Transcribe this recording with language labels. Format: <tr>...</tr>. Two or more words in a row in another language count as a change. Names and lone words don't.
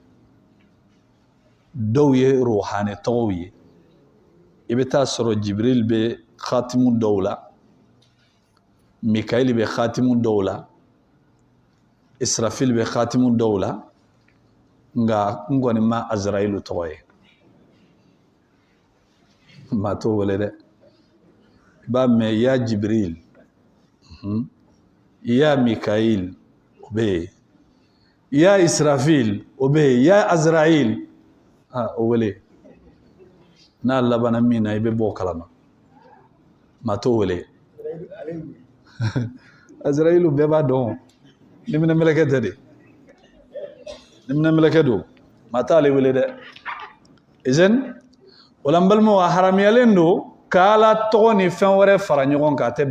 <bm>dɔw ye rohani tɔgɔw ye i bɛ taa sɔrɔ jibril bɛ khatimu dɔw la mikael bɛ khatimu dɔw la israfil bɛ khatimu dɔw la nka n kɔni ma azraïlu tɔgɔ ye maa t'o wele dɛ i b'a mɛn ya jibril ya mikael o bɛ yen ya israfil o bɛ yen ya azraïl o wele n'a labanna min na i bɛ bɔ o kalama maa t'o wele azraïlu bɛɛ b'a dɔn nimina mɛlɛkɛ tɛ de nimina mɛlɛkɛ don maa t'ale wele dɛ izɛn o la n balimaw a haramuyalen don k'ala tɔgɔ ni fɛn wɛrɛ fara ɲɔgɔn kan a tɛ</bm>